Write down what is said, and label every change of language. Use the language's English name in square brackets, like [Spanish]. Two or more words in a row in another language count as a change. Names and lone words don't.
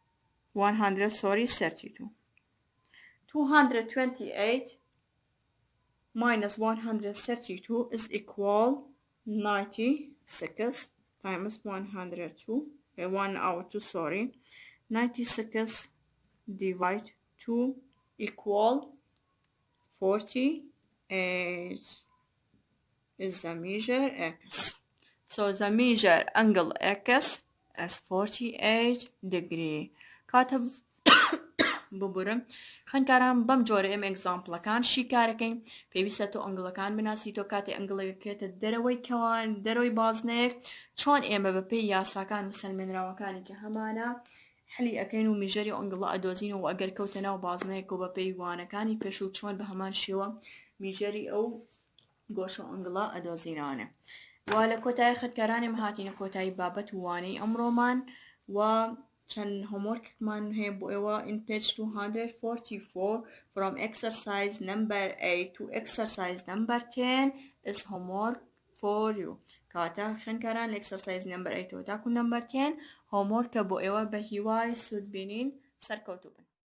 [English] 228 minus 132 is equal 96 times 102 96 divide 2 equal 48 is the measure x. So the measure angle x is 48 degree. [Central Kurdish] كاتب ببرم خنکارم بەم جۆرە ئێمە ئێگزامپڵەکان شی کارەکەین پێویستە تۆ ئەنگڵەکان بناسی تۆ کاتێ ئەنگڵەکەکێتە دەرەوەی کەوان دەرەوەی بازنێک چۆن ئێمە بەپێی یاساکان و سەلمێنراوەکانی کە هەمانە حلی ئەەکەین و میژەری ئەنگڵە ئەدۆزین و ئەگەر کەوتە ناو بازنەیەک و بەپێی وانەکانی پێش و چۆن بە هەمان شێوە میژەری ئەو گۆشە ئەنگڵە ئەدۆزینانە وا لە کۆتایی خەتکارانێم هاتینە کۆتایی بابەت و وانەی ئەمڕۆمان و چەند هۆمۆرکمان هەیە بۆ ئێوە [English] in page 244 from exercise number 8 to exercise number 10 is homework for you [Central Kurdish] کاتە خوێندکاران لە [English] exercise number 8 [Central Kurdish] و تاکو [English] number 10 [Central Kurdish] هۆمۆرکە بۆ ئێوە بە هیوای سوود بینین سەرکەوتوو بن